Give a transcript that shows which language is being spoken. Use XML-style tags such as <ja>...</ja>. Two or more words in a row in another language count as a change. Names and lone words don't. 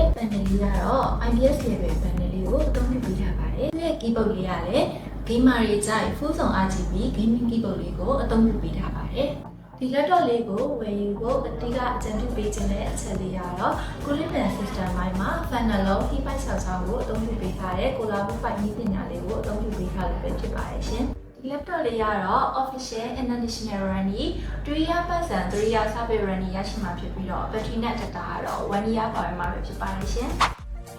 <my>။ Panel လေးကတော့</my> <en>IPS level panel</en> <my>လေးကိုအသုံးပြုပေးထားပါတယ်။ဒီ keyboard လေးကလည်း gamer တွေကြိုက် full ဆောင်</my> <en>RGB gaming keyboard</en> <my>လေး ကိုအသုံးပြုပေးထားပါတယ်။ဒီ laptop လေးကိုဝယ်ယူဖို့အဓိကအကြံပြုပေးခြင်းတဲ့အချက်လေးကတော့</my> <en>cooling fan system</en> <my>ဘိုင်းမှာ fan နှလုံး</my> <en>heat pipe</en> <my>ဆောက်ချောင်းကိုအသုံးပြုပေးထားတဲ့ Colabo 5 နည်းပညာလေးကိုအသုံးပြုပေးထားလို့ပဲဖြစ်ပါတယ်ရှင်။ဒီ laptop လေးကတော့</my> <en>official international warranty 3 year plus and 3 year service warranty</en> <my>ရရှိမှာဖြစ်ပြီးတော့ battery နဲ့ data ကတော့1 year ပါဝင်မှာပဲဖြစ်ပါတယ်ရှင်။</my>